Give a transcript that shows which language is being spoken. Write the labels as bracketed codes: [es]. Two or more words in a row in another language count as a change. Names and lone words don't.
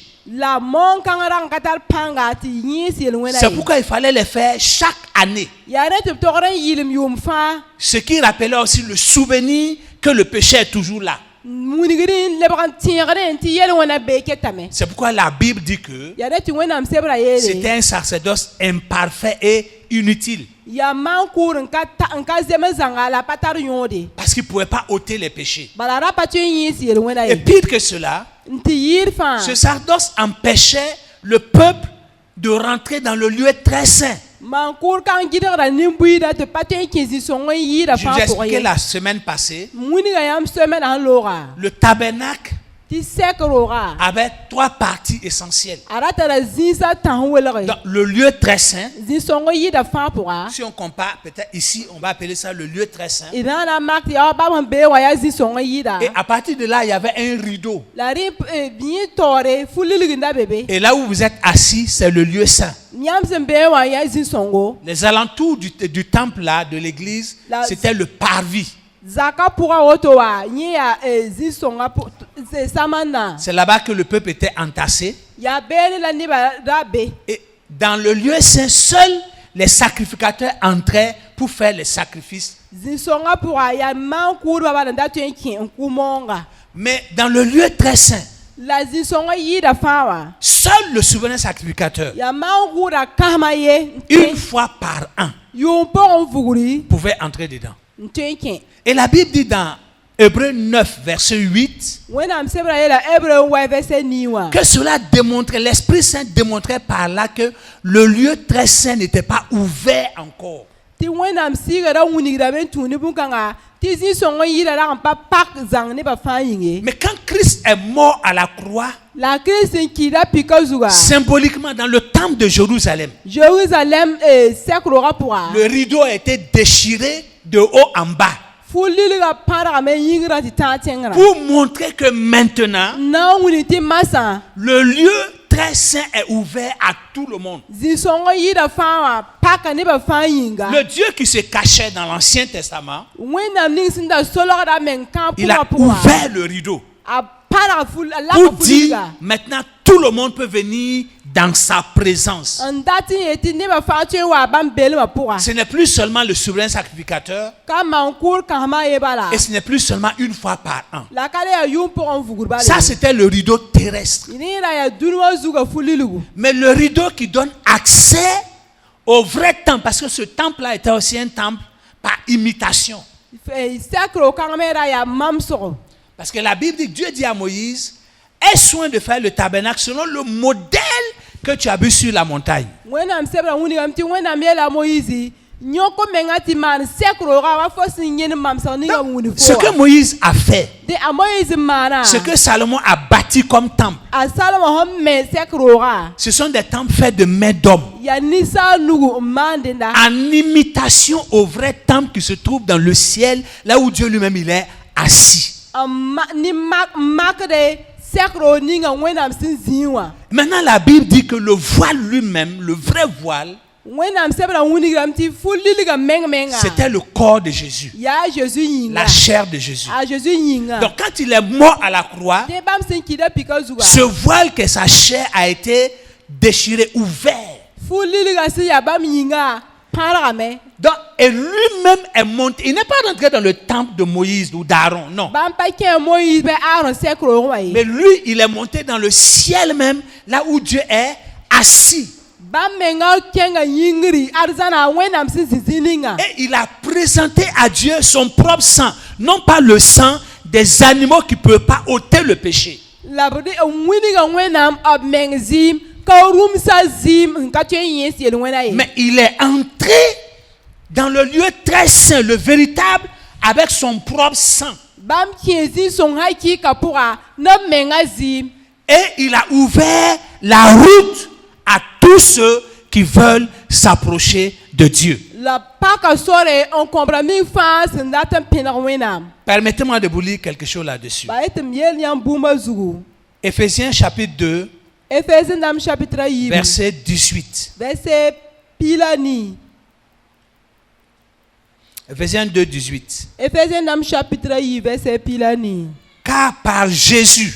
[mos] la moon kãng rag n ka tar pãnga tɩ yẽes yel-wẽna [fr] C'est pourquoi il fallait les faire chaque année. [mos] yaa ne tɩ b togd n yɩlm yʋʋm fãa [fr] Ce qui rappelait aussi le souvenir que le péché est toujours là. [mos] wilgd n lebg n tẽegd tɩ yel-wẽna bee ketame [fr] C'est pourquoi la Bible dit que [mos] yaa ne tɩ wẽnnaam sebra [fr] c'était [mos] yeele [fr] un sacerdoce imparfait et inutile. [mos] yaa maan-kʋʋd n ka zem n zãnga la pa tar yõode [fr] Parce qu'il ne pouvait pas ôter les péchés. [mos] bala ra pa tõe n yẽes yel-wẽna [fr] Et [mos] ye [fr] pire que cela, [mos] n tɩ yɩɩd fãa [fr] ce sacerdoce empêchait le peuple de rentrer dans le lieu très saint. [mos] maan-kʋʋd kãng gɩdgra nin-buiidã tɩ pa tõe n kẽ zĩ-sõng n yɩɩda [fr] Je [mos] fãa [fr] vous ai [mos] pʋgẽ [fr] expliqué [mos] ye [fr] la semaine passée, [mos] wĩnga yãmb semaine sẽn looga [fr] le tabernacle [mos] tɩ sɛk rooga [fr] avait trois parties essentielles. [mos] a ra tara zĩisã tãs welge [fr] Dans le lieu très saint, [mos] zĩ-sõng yɩɩda fãa pʋga [fr] si on compare, peut-être ici, on va appeler ça le lieu très saint. [mos] d na na mak tɩ yaa bab sẽn bee wã yaa zĩ-sõng yɩɩda [fr] Et à partir de là, il y avait un rideau. [mos] la rẽ bĩi taoore fu-lilgenda be be [fr] Et là où vous êtes assis, c'est le lieu saint. [mos] yãmb sẽn bee wã yaa zĩ-sõngo [fr] Les alentours du temple là, de l'église, La- c'était le parvis. [mos] zaka pʋga woto wa yẽ yaa zĩ-sõnga samanda [fr] C'est là-bas que le peuple était entassé. [mos] yaa beene la nebã ra be [fr] Et dans le lieu saint, seuls les sacrificateurs entraient pour faire les sacrifices. [mos] zinsonga pʋga yaa maan-kʋʋdbã bala n dat tõe n kẽ n kʋ-moonga [fr] Mais dans le lieu très saint, [mos] la zinsonga yɩɩda fãa wã [fr] seul le souverain sacrificateur, [mos] yaa maan-kʋʋda kãsma ye n [fr] une fois par an, [mos] yʋʋm pʋgẽ n vugri [fr] pouvait entrer dedans. [mos] n tõe n kẽ [fr] Et la Bible dit dans Hébreux 9, verset 8, [mos] wẽnnaam sebra yeela hébreu n wa vɛsɛ nii wã [fr] que cela démontrait, l'Esprit Saint démontrait par là que le lieu très saint n'était pas ouvert encore. [mos] tɩ wẽnnaam sɩɩgda wilgdame n tũu ne bũmb-kãnga tɩ zĩ-sõng n yɩɩda rag n pa pak zãng nebã fãa yĩnge [fr] Mais quand Christ est mort à la croix, [mos] la kirist n kɩɩda pika zuga [fr] symboliquement dans le temple de Jérusalem, [mos] jérusalem sɛk-roogã pʋga [fr] le rideau a été déchiré de haut en bas [mos] fu-lilgã pãdgame n yĩngrã tɩ tãag tẽngrã [fr] pour montrer que maintenant, [mos] na n wilg tɩ masã [fr] le lieu très saint est ouvert à tout le monde. [mos] zĩ-sõng n yɩɩda fãa wã paka nebã fãa yĩnga [fr] Le Dieu qui se cachait dans l'Ancien Testament, [mos] wẽnnaam ning sẽn da solgda meng kãag [fr] il a [mos] pʋgã pʋga [fr] ouvert le rideau [mos] a pãdg a laka [fr] pour dire [mos] fu-lilga [fr] maintenant tout le monde peut venir dans sa présence. [mos] n dat n yetɩ nebã fãa tõe n wa bãmb belmã pʋga [fr] Ce n'est plus seulement le souverain sacrificateur [mos] ka maan-kʋʋd kãsmã ye bala [fr] et ce n'est plus seulement une fois par an. [mos] la ka le yaa yʋʋm pʋgẽ n vugr bala [fr] Ça, c'était le rideau terrestre. [mos] yẽ ra yaa dũni wã zugã fu-lilgu [fr] Mais le rideau qui donne accès au vrai temple, parce que ce temple-là était aussi un temple par imitation. [mos] sɛk-ro kãng me ra yaa mamsgo [fr] Parce que la Bible dit, Dieu dit à Moïse, aie soin de faire le tabernacle selon le modèle que tu as vu sur la montagne. [mos] wẽnnaam sebra wingame tɩ wẽnnaam yeela a moyizi yõk menga tɩ maan sɛk-roogã wa fo sẽn yẽnd mamsg ninga wũni [fr] Ce que [mos] fo [fr] Moïse a fait, [mos] de a moyiz n maana [fr] ce que Salomon a bâti comme temple, [mos] a salma sẽn me sɛk-roogã [fr] ce sont des temples faits de mains d'hommes, [mos] yaa ninsaal nugu n maan dẽnda [fr] en imitation au vrai temple qui se trouve dans le ciel, là où Dieu lui-même il est assis. [mos] ni makde sɛk-roog ninga wẽnnaam sẽn zĩig wã [fr] Maintenant, la Bible dit que le voile lui-même, le vrai voile, [mos] wẽnnaam sebra wingame tɩ fu-lilgã meng-menga [fr] c'était le corps de Jésus, [mos] yaa Jésus yĩnga [fr] la chair de Jésus. [mos] a Jésus yĩnga [fr] Donc quand il est mort à la croix, [mos] de bãmb sẽn kɩda pika zuga [fr] ce voile que sa chair a été déchiré, ouvert. [mos] fu-lilgã sẽn yaa bãmb yĩnga pãdgame [fr] Donc, et lui-même est monté. Il n'est pas rentré dans le temple de Moïse ou d'Aaron, non. [mos] bãmb pa kẽ moyiz bɩ aaron sɛk-roog wã ye [fr] Mais lui, il est monté dans le ciel même, là où Dieu est assis. [mos] bãmb menga kẽnga yĩngri ad zãna wẽnnaam sẽn zĩ zĩ ninga [fr] Et il a présenté à Dieu son propre sang, non pas le sang des animaux qui ne peuvent pas ôter le péché. [mos] la b n wilga wẽnnaam b meng zɩɩm ka rũmsa zɩɩm n ka tõe n yẽes yel wẽna ye [fr] Mais il est entré dans le lieu très saint, le véritable, avec son propre sang. [mos] bãmb kẽ zĩ-sõng hakɩɩka pʋga na b menga zɩɩm [fr] Et il a ouvert la route à tous ceux qui veulent s'approcher de Dieu. [mos] la paka sore n kõbra ming fãa sẽn dat n pẽneg wẽnnaam [fr] Permettez-moi de vous lire quelque chose là-dessus. [mos] ba yetɩ m yeel yãmb bũmba zugu [fr] Éphésiens chapitre 2, [mos] efɛɛsẽ dãmb chapitre a yiib [fr] verset 18. [mos] vɛrse pila nii [fr] Éphésiens 2, 18. [mos] efɛɛsẽ dãmb chapitre a yiib vɛrse pila nii [fr] Car par Jésus,